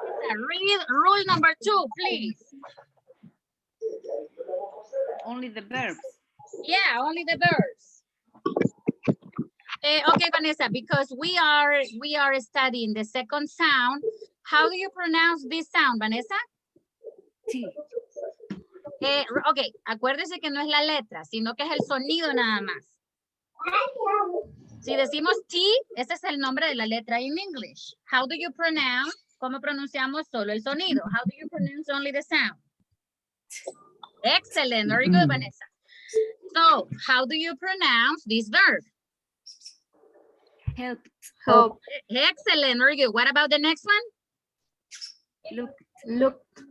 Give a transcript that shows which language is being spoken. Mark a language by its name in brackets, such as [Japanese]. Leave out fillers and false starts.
[English] Read rule number 2, please. Only the verbs. Yeah, only the verbs. Okay, Vanessa, because we are studying the second sound. How do you pronounce this sound, Vanessa? T. [Spanish] Ok, acuérdese que no es la letra, sino que es el sonido nada más. Si decimos T, ese es el nombre de la letra [English] in English. How do you pronounce? [Spanish] ¿Cómo pronunciamos solo el sonido? [English] How do you pronounce only the sound? Excellent, very good, Vanessa. So, how do you pronounce this verb? Help. Excellent, very good. What about the next one? Look.